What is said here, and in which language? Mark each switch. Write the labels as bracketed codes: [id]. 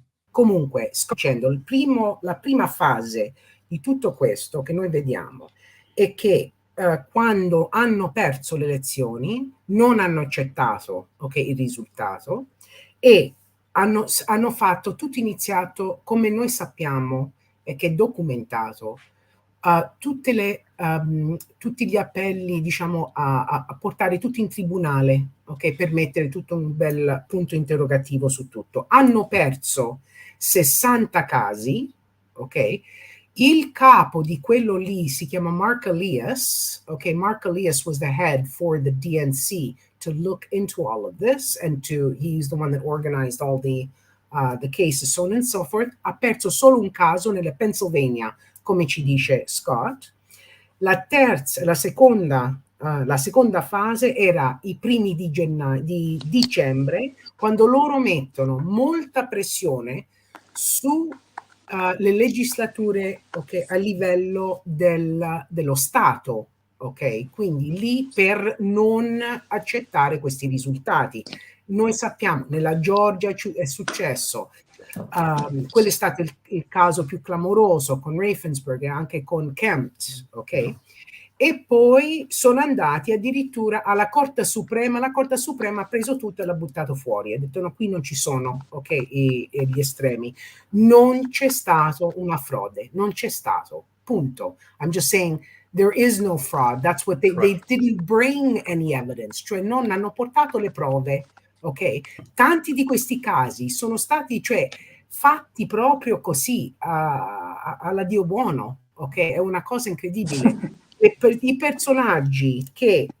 [it] Comunque, sto dicendo, la prima fase di tutto questo che noi vediamo è che quando hanno perso le elezioni non hanno accettato il risultato e hanno fatto tutto iniziato, come noi sappiamo e che è documentato, tutti gli appelli, diciamo, a portare tutto in tribunale, per mettere tutto un bel punto interrogativo su tutto. Hanno perso 60 casi, Il capo di quello lì si chiama Mark Elias. [en] Mark Elias was the head for the DNC to look into all of this, and he's the one that organized all the cases, so on and so forth. [it] Ha perso solo un caso nella Pennsylvania, come ci dice Scott. La seconda fase era i primi di dicembre, quando loro mettono molta pressione su le legislature a livello dello Stato, quindi lì per non accettare questi risultati. Noi sappiamo, nella Georgia è successo, quello è stato il caso più clamoroso con Raffensperger e anche con Kemp, E poi sono andati addirittura alla Corte Suprema. La Corte Suprema ha preso tutto e l'ha buttato fuori. Ha detto no, qui non ci sono gli estremi. Non c'è stato una frode, non c'è stato, punto. [en] I'm just saying there is no fraud. That's what they didn't bring any evidence, [it] cioè non hanno portato le prove, Tanti di questi casi sono stati, fatti proprio così, alla Dio buono, È una cosa incredibile. E per i personaggi che